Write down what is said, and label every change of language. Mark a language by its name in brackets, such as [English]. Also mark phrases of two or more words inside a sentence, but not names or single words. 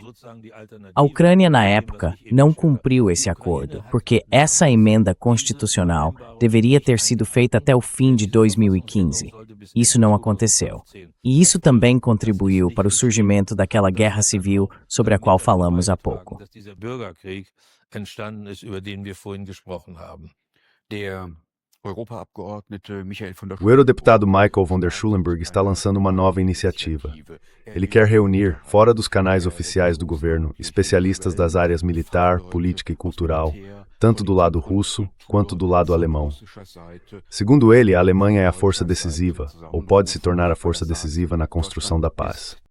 [Portuguese] A Ucrânia, na época, não cumpriu esse acordo, porque essa emenda constitucional deveria ter sido feita até o fim de 2015. Isso não aconteceu. E isso também contribuiu para o surgimento daquela guerra civil sobre a qual falamos há pouco. O eurodeputado Michael von der Schulenburg está lançando uma nova iniciativa. Ele quer reunir, fora dos canais oficiais do governo, especialistas das áreas militar, política e cultural, tanto do lado russo quanto do lado alemão. Segundo ele, a Alemanha é a força decisiva, ou pode se tornar a força decisiva na construção da paz.